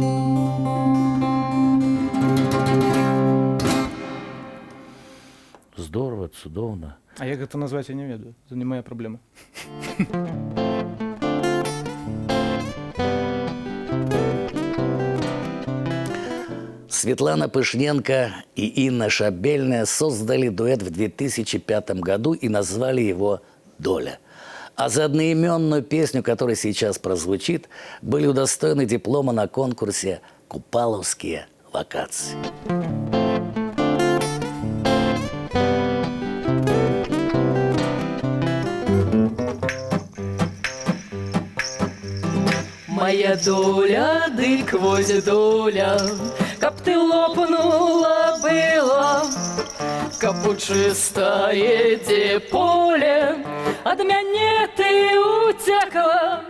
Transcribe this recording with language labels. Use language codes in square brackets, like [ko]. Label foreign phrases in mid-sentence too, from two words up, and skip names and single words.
[be] Здорово, цудоўна. А як гэта назваць, я не ведаю, [ru] это не моя [be] праблема. [ru] Светлана Пышненко и Инна Шабельная создали дуэт в 2005 году и назвали его «Доля». А за одноименную песню, которая сейчас прозвучит, были удостоены диплома на конкурсе «Купаловские вакации». [be] Моя доля, дык вось доля, каб ты лопнула была, каб у чыстае дзе поле ад мяне ты уцякла.